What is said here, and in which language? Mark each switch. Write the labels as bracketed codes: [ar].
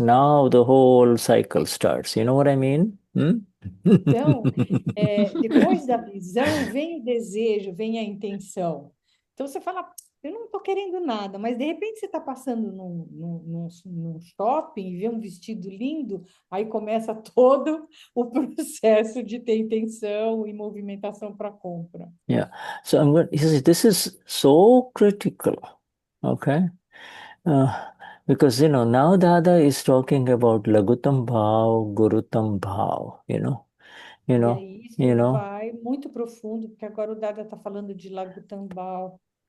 [en] Now the whole cycle starts. You know what I mean? Hmm? [pt] Então, depois da visão, vem o desejo, vem a intenção. Então, você fala, eu não estou querendo nada, mas de repente você está passando num shopping e vê um vestido lindo, aí começa todo o processo de ter intenção e movimentação para compra. [en] Yeah. So you see, this is so critical. Okay. Uh, because, now Dada is talking about Lagutam Bhav, Gurutam Bhav, you [pt] E [en] know, [pt] aí isso [en] you know, [pt] vai muito profundo, porque agora o Dada está falando de Lagutambal.